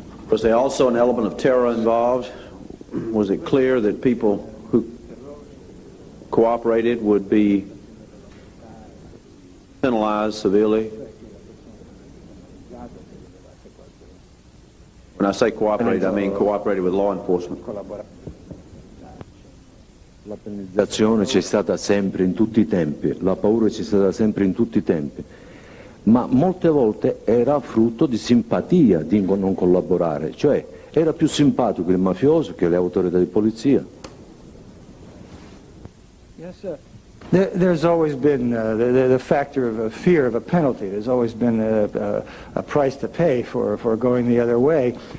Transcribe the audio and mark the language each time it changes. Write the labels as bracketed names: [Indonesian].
[English] Was there also an element of terror involved? Was it clear that people who cooperated would be penalized severely? When I say cooperated, I mean cooperated with law enforcement. [Italian] La penalizzazione c'è stata sempre in tutti i tempi, la paura c'è stata sempre in tutti i tempi, ma molte volte era frutto di simpatia di non collaborare, cioè era più simpatico il mafioso che le autorità di polizia. [English] Yes, sir. There's always been the factor of fear of a penalty. There's always been a price to pay for going the other way.